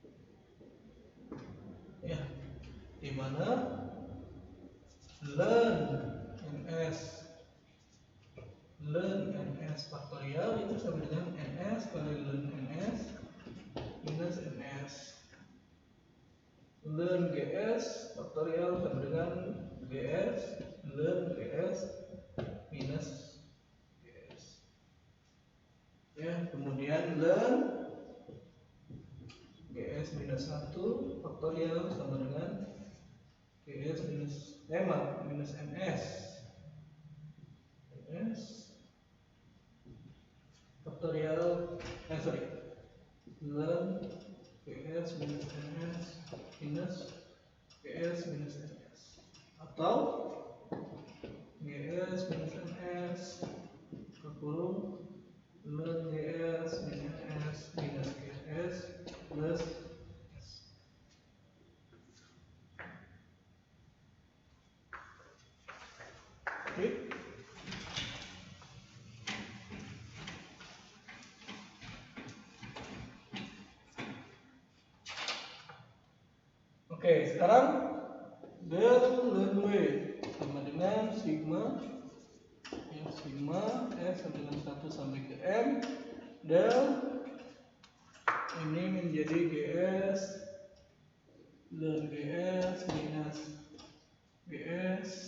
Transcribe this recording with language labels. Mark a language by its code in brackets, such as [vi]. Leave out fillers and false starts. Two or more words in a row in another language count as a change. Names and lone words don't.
[id] Ya, di mana ln NS faktorial itu sama dengan NS kali ln NS minus NS. Ln GS faktorial sama dengan GS ln GS minus GS. Ya, kemudian ln GS minus 1 faktorial sama dengan GS minus minus NS faktorial ln GS minus NS minus GS minus NS atau GS minus NS kurung ln GS minus NS minus GS plus S. Oke. Oke, sekarang del ln W sama dengan sigma S sama dengan 1 sampai ke M del ini menjadi GS ln GS minus GS